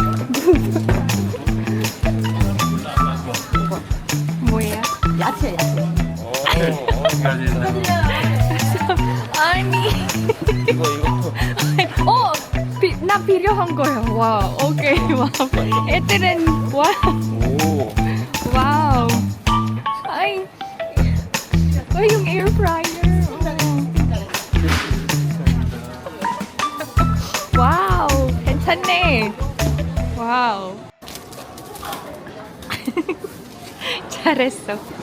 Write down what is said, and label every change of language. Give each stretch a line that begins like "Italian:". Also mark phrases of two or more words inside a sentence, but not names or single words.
Korean: 뭐야? 야채. 아니. 이거. 나 필요한 거야. 와, 오케이. 와. 애들은 와. 오. 와우.
Filipino: Ay. Ay, yung
English: air fryer. Wow.
Korean: 괜찮네. 와우. 잘했어.